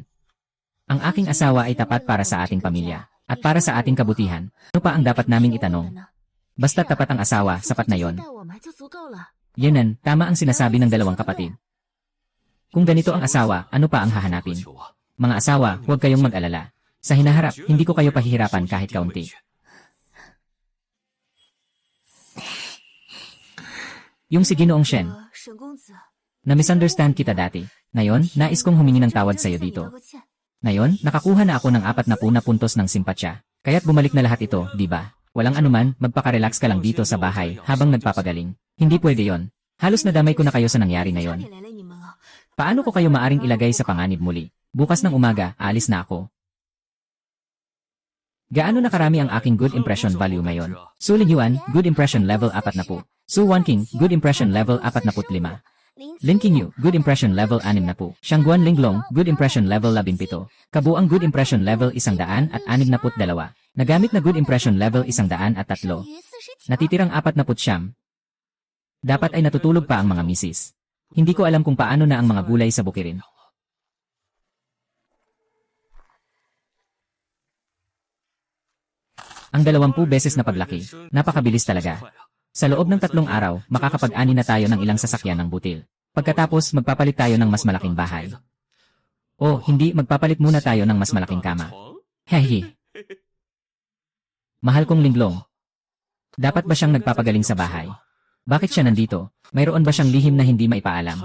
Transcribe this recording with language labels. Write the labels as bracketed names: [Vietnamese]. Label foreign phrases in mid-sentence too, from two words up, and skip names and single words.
[Filipino] Ang aking asawa ay tapat para sa ating pamilya, at para sa ating kabutihan. Ano pa ang dapat naming itanong? Basta tapat ang asawa, sapat na yon. [Chinese] 接待我们就足够了。 [Filipino] Yanan, tama ang sinasabi ng dalawang kapatid. Kung ganito ang asawa, ano pa ang hahanapin? [Chinese] 求啊， [Filipino] Mga asawa, huwag kayong mag-alala. Sa hinaharap, hindi ko kayo pahihirapan kahit kaunti. Yung si Ginoong Shen, [Chinese] 沈公子， [Filipino] na-misunderstand kita dati. Ngayon, nais kong humingi ng tawad sa'yo [Chinese] 向你 [Filipino] dito. [Chinese] 道个歉。 [Filipino] Ngayon, nakakuha na ako ng 40 na puntos ng simpatsya. Kaya't bumalik na lahat ito, di ba? Walang anuman, magpaka-relax ka lang dito sa bahay habang nagpapagaling. Hindi pwede yon. Halos nadamay ko na kayo sa nangyari [Chinese] 差 [Filipino] ngayon. [Chinese] 点连累你们啊！ [Filipino] Paano ko kayo maaring ilagay sa panganib muli? Bukas ng umaga, aalis na ako. Gaano na karami ang aking [English] good impression value [Filipino] ngayon? [English] Su Lingyuan, good impression level 40. Su Wanking, good impression level 45. Lin Qingyu, good impression level 60. Siyangguan Linglong, good impression level 17. Kabuang good impression level 162. [Filipino] Nagamit na [English] good impression level 103. [Chinese] 剩余49 [Filipino] Natitirang 49. Dapat ay natutulog pa ang mga misis. Hindi ko alam kung paano na ang mga gulay sa bukirin. Ang 20 beses na paglaki, napakabilis talaga. Sa loob ng 3 araw, makakapag-ani na tayo ng ilang sasakyan ng butil. Pagkatapos, magpapalit tayo ng mas malaking bahay. O, hindi, magpapalit muna tayo ng mas malaking kama. Hehe. Mahal kong Linglong. Dapat ba siyang nagpapagaling sa bahay? Bakit siya nandito? Mayroon ba siyang lihim na hindi maipaalam?